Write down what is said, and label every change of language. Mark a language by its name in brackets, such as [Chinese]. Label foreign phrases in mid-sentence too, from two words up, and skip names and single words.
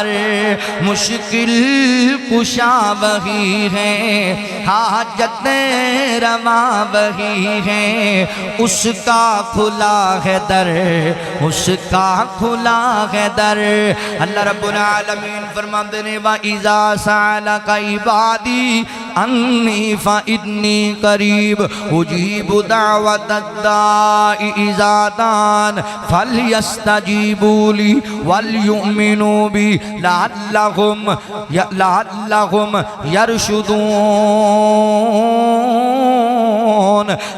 [Urdu] مشکل کشا وہی ہے، حاجت روا وہی ہے، اس کا کھلا ہے در، اس کا کھلا ہے در. اللہ ربّ العالمین فرماتے ہیں [Arabic] وإذا سألك عبادي عني فإني قريب أجيب دعوة الداع إذا دعان فليستجيبوا لي وليؤمنوا بي لعلهم يرشدون.